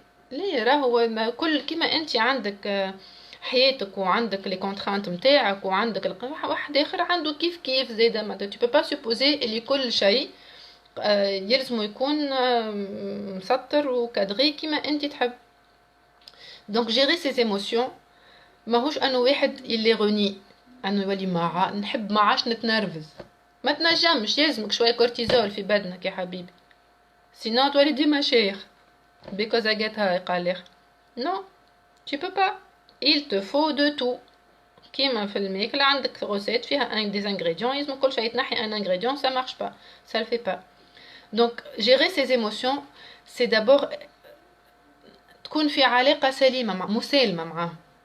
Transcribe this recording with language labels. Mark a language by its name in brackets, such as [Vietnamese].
[Arabic] ليه راهو كل كيما انت عندك حياتك وعندك لي كونترانت نتاعك وعندك واحد اخر عنده كيف زاده، [French] ما تو با سوبوزي [Arabic] اللي كل شيء يلزم يكون مسطر وكادغي كيما انت تحب. [French] دونك جيري سي ايموسيون [Arabic] ماهوش انه واحد اللي غني انه يولي نحب ما عادش نتنرفز، ما تنجمش، يلزمك شويه كورتيزول في بدنك يا حبيبي، سينو تولي ديما شيخ [English] because I get high. [French] قال لي non tu peux pas, il te faut de tout. [Arabic] كيما في الماكلة عندك غوسيت فيها des ingrédients يلزم كل شيء تنحي [French] un ingrédient ça marche pas, ça le fait pas. Donc gérer ses émotions c'est d'abord [Arabic] تكون في علاقة سليمة مسالمة معاهم.